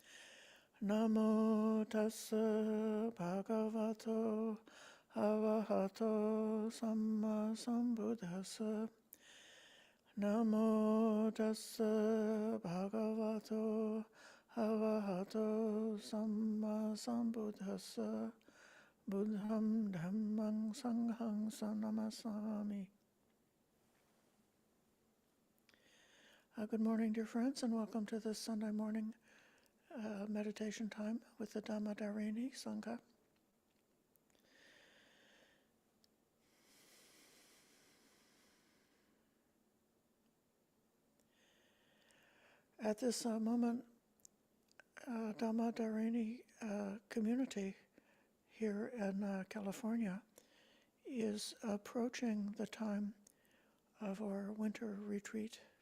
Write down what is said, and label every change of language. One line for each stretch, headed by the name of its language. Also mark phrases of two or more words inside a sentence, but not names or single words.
Pali: Namo tassa bhagavato arahato samma sambuddhassa. Namo tassa bhagavato arahato samma sambuddhassa. Buddham Dhammang Sanghang Sanamasami.
English: Good morning, dear friends, and welcome to this Sunday morning meditation time with the Dhammadharini Sangha. At this moment, Dhammadharini community here in California is approaching the time of our winter retreat.